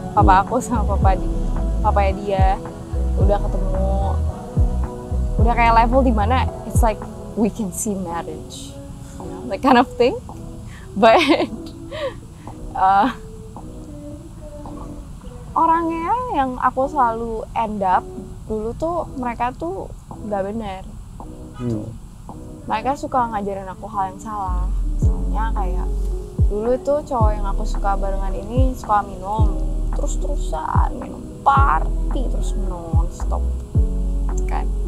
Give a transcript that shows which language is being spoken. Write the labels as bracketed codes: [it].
[id] Papa aku sama papanya dia udah ketemu. Udah kayak level dimana [en] it's like we can see marriage, you know, that kind of thing. But [id] orangnya yang aku selalu [en] end up [id] dulu tuh mereka tuh nggak benar. Mereka suka ngajarin aku hal yang salah. Misalnya kayak dulu tuh cowok yang aku suka barengan ini suka minum terus-terusan, minum party terus non-stop kan.